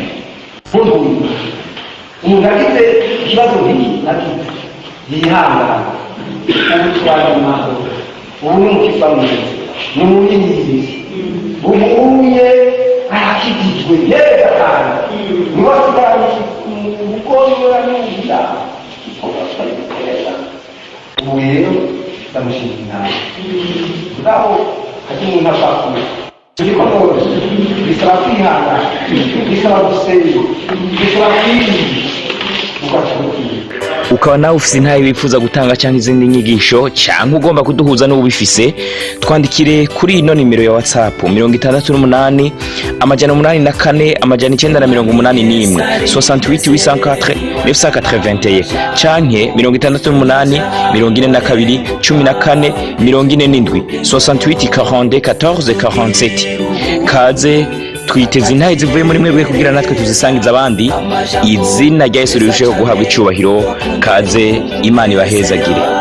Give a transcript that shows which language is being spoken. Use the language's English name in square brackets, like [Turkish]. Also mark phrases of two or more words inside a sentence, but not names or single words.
[Rundi] umuntu agize ikibazo nk'iki nagize yihangane ubutwara amahoro ubu ni umukiza mwiza ni umurinzi ubuye arakigijwe neza cyane nibasigara ubugonyora n'ubugira ubu rero ndamushimira inama ngaho hati umuntu ashakura turiko nose bisaba kwihangana bisaba gusenga bisaba kwirinda ukaba nawe ufise intahe wifuza gutanga cyangwa izindi nyigisho cyangwa ugomba kuduhuza n'ubifise twandikire kuri ino nimero ya WhatsApp 68 884 981 68 804 canke 68 42 14 47 68 42 14 47 kaze twiteze intahe zivuye muri mwebwe kugira natwe tuzisangiza abandi izina rya Yesu rirusheho guhabwa icyubahiro kaze imana ibahezagire